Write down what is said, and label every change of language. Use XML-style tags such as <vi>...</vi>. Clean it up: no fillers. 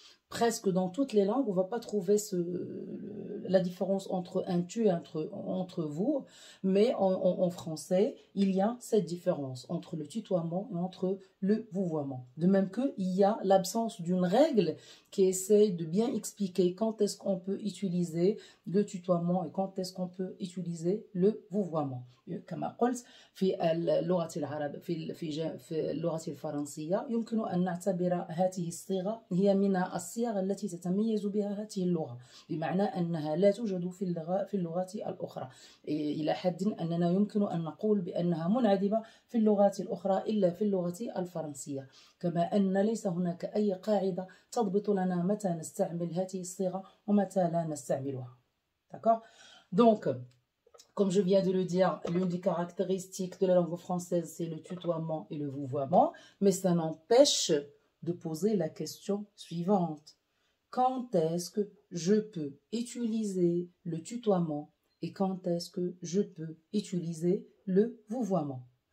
<fr>Presque dans toutes les langues, on ne va pas trouver la différence entre un tu et entre vous, mais en français, il y a cette différence entre le tutoiement et entre le vouvoiement. De même qu'il y a l'absence d'une règle qui essaie de bien expliquer quand est-ce qu'on peut utiliser le tutoiement et quand est-ce qu'on peut utiliser le vouvoiement.</fr> <ar>كما قلت في اللغة العربية في اللغة الفرنسية يمكن أن نعتبر هذه الصيغة هي من الصيغ التي تتميز بها هذه اللغة، بمعنى أنها لا توجد في اللغات الأخرى، إلى حد أننا يمكن أن نقول بأنها منعدمة في اللغات الأخرى إلا في اللغة الفرنسية، كما أن ليس هناك أي قاعدة تضبط لنا متى نستعمل هذه الصيغة ومتى لا نستعملها.</ar> <fr>D'accord? Donc, comme je viens de le dire, l'une des caractéristiques de la langue française, c'est le tutoiement et le vouvoiement, mais ça n'empêche de poser la question suivante. Quand est-ce que je peux utiliser le tutoiement et quand est-ce que je peux utiliser le vouvoiement?</fr>